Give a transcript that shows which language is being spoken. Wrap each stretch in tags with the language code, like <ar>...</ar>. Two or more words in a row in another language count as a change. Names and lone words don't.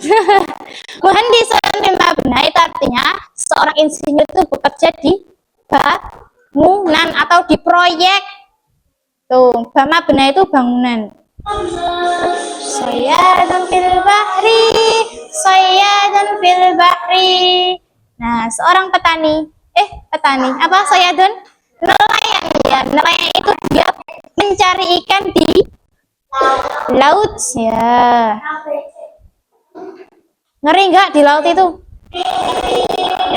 <ar>مهندس في المبنى</ar> <id>itu artinya seorang insinyur itu bekerja di bangunan atau di proyek. Tuh, mabna itu bangunan.</id> <ar>صياد في البحر, صياد في البحر.</ar> <id>Nah, seorang petani. Petani. Apa sayyadun? Nelayan ya. Nelayan itu dia mencari ikan di laut ya. Ngeri nggak di laut itu? Ya.</id>